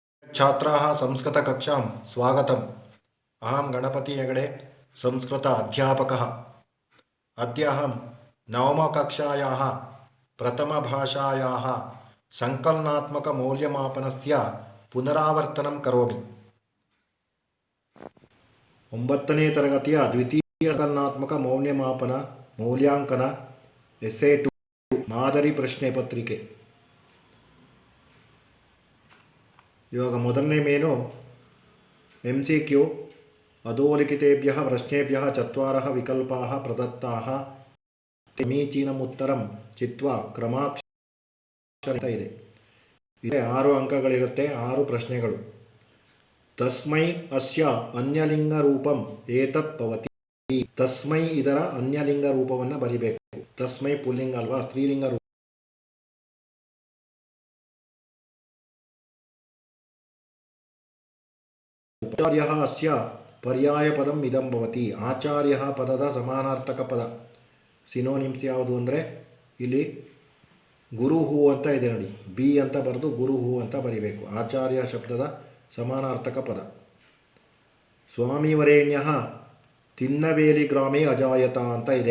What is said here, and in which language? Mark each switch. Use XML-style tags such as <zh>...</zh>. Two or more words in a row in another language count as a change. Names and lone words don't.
<sa>छात्राः संस्कृतकक्षां स्वागतम्। अहं गणपति हेगडे संस्कृत अध्यापकः। अद्य अहं नवमकक्षायाः प्रथमभाषायाः संकलनात्मकमौल्यमापनस्य पुनरावर्तनं करोमि।</sa> <kn>9ನೇ ತರಗತಿಯ ದ್ವಿತೀಯ ಸಂಕಲನಾತ್ಮಕ ಮೌಲ್ಯಮಾಪನ ಮೌಲ್ಯಾಂಕನ ಎಸ್ಸೆ 2 ಮಾದರಿ ಪ್ರಶ್ನೆ ಪತ್ರಿಕೆ. ಇವಾಗ ಮೊದಲನೇ ಮೇನು</kn> <sa>MCQ अधोलिखितेभ्यः प्रश्नेभ्यः चत्वारः विकल्पाः प्रदत्ताः समीचीनम् उत्तरं चित्वा क्रमाक्षर</sa> <kn>ಇದೆ. 6 ಅಂಕಗಳಿರುತ್ತೆ, 6 ಪ್ರಶ್ನೆಗಳು.</kn> <sa>ತಸ್ಮೈ ಅಸ್ಯ ಅನ್ಯಲಿಂಗ ರೂಪಂ ಏತತ್ ಭವತಿ.</sa> <kn>ತಸ್ಮೈ ಇದರ ಅನ್ಯಲಿಂಗ ರೂಪವನ್ನು ಬರಿಬೇಕು. ತಸ್ಮೈ ಪುಲ್ಲಿಂಗ ಅಲ್ವಾ, ಸ್ತ್ರೀಲಿಂಗ ರೂಪ.</kn> <sa>ಆಚಾರ್ಯ ಅಸ್ಯ ಪರ್ಯಾಯ ಪದಂ ಇದಂ ಭವತಿ.</sa> <kn>ಆಚಾರ್ಯ ಪದದ ಸಮಾನಾರ್ಥಕ ಪದ ಸಿನೋನಿಮ್ಸ್ ಯಾವುದು ಅಂದರೆ ಇಲ್ಲಿ ಗುರುಹು ಅಂತ ಇದೆ ನೋಡಿ, ಬಿ ಅಂತ ಬರೆದು ಗುರುಹು ಅಂತ ಬರಿಬೇಕು. ಆಚಾರ್ಯ ಶಬ್ದದ ಸಮಾನಾರ್ಥಕ ಪದ.</kn> <sa>ಸ್ವಾಮಿವರೇಣ್ಯ ತಿನ್ನವೇಲಿ ಗ್ರಾಮೇ ಅಜಾಯತ</sa> <kn>ಅಂತ ಇದೆ.</kn>